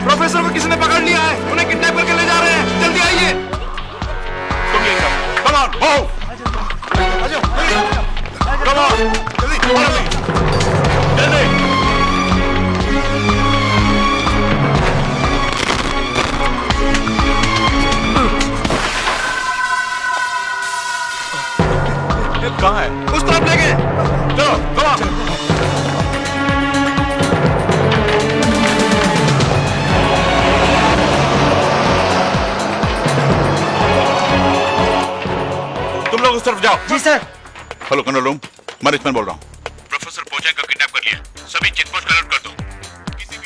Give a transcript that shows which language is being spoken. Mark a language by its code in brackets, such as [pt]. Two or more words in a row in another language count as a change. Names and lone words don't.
[hi] प्रोफेसर को किसी ने पकड़ लिया है, उन्हें किडनैप करके ले जा रहे हैं, जल्दी आइए। तुम ये सब, [en] come on, move! Come on, जल्दी, follow me, [hi] जल्दी। कहाँ है? उस तरफ ले गए। चलो, [en] come on। [hi] तुम लोग उस तरफ जाओ। जी सर। [en] hello control room, [hi] मैनेजमेंट बोल रहा हूँ। प्रोफेसर पोचेंग को किडनैप कर लिया, सभी चेकपोस्ट अलर्ट कर दो।